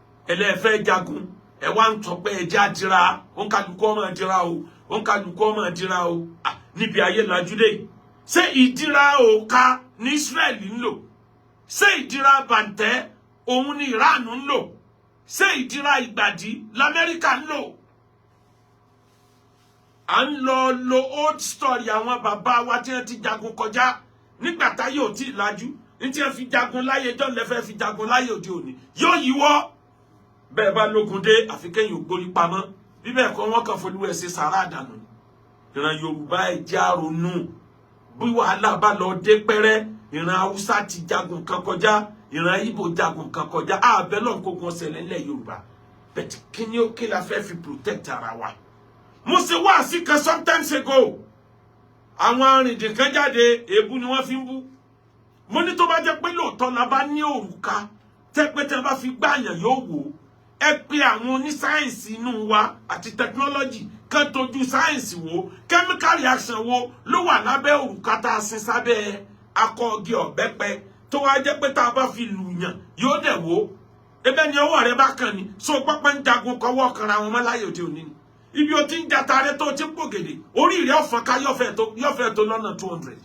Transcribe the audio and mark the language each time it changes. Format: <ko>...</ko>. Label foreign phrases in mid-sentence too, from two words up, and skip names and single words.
<yo>Ẹ lẹ́ fẹ́ jagun, ẹ wá ń sọ pé ẹ jẹ́ àdìra, ó ń kálukú ọmọ àdìra o, ó ń kálukú ọmọ àdìra o. À, níbi ayé lajú dé. Ṣé ìdìra òka ní Israel ń lò? Ṣé ìdìra bàǹtẹ́ òun ni Iran ń lò? Ṣé ìdìra ìgbàdí l'Amẹ́ríkà ń lò? À ń lọ lo</yo> <en>old story</en> <yo>àwọn bàbá wa tí wọ́n ti jagun kọjá. Nígbà táyé ò tí ì lajú, ní tí wọ́n fi jagun láyé John lẹ fẹ́ fi jagun láyé òde òní. Yóò yíwọ́. Bẹ́ẹ̀ bá lógun dé, àfi kéèyàn ò gbórí pamọ́. Bí bẹ́ẹ̀ kọ́, wọ́n kàn folúwẹ̀ ṣe sàrà àdànù. Ìran Yorùbá, ẹ jẹ́ á ronú. Bí wàhálà bá lọ dé pẹ́rẹ́, ìran Haúsá ti jagun kan kọjá, ìran Ìgbò jagun kan kọjá. A bẹ̀ Ọlọ́run kó gun ṣẹlẹ̀ nílẹ̀ Yorùbá. But kí ni ó, kí la fẹ́ fi protect ara wa? Mo ṣe wáàsí kan</yo> <en>sometimes ago.</en> <yo>Àwọn arìndìn kan jáde, èébú ni wọ́n fi ń bú. Mo ní tó bá jẹ́ pé lóòótọ́ la bá ní òrùka, tẹ́ pé tẹ́ bá fi gbàyàn yóò wò ó. Ẹ pe àwọn onísáyẹ̀nsì inú wa àti technology kan tójú sáyẹ̀nsì wò.</yo> <en>Chemical reaction</en> <yo>wo ló wà lábẹ́ òrùka tá a sin sábẹ́ akọ igi ọ̀bẹ́pẹ tó wá jẹ́ pé tá a bá fi lù yàn yóò dẹ̀ wò ó? Ebe ni ọwọ́ rẹ bá kàn ni, so pápá ń jagun kọwọ́ kanra wọn mọ́ láyé òde òní ni. Ibi o ti ń jata rẹ tó o ti ń pògèdè, orí rẹ ó fọ́n ká, yóò fẹ́ tó, yóò fẹ́ tó lọ́nà</yo> <en>two hundred.</en>